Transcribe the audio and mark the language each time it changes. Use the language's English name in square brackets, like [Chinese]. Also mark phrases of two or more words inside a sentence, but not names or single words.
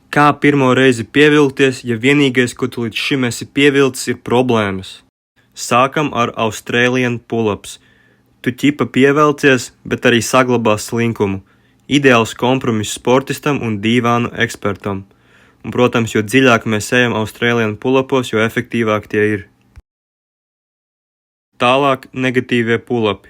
[Latvian] Kā pirmo reizi pievilkties, ja vienīgais, ko tu līdz šim esi pievilcis, ir problēmas? Sākam ar [English] Australian pull-ups. [Latvian] Tu ķipa pievelcies, bet arī saglabā slinkumu. Ideāls kompromiss sportistam un dīvānu ekspertam. Un, protams, jo dziļāk mēs ejam [English] Australian pull-upos, [Latvian] jo efektīvāk tie ir. Tālāk negatīvie pull-upi.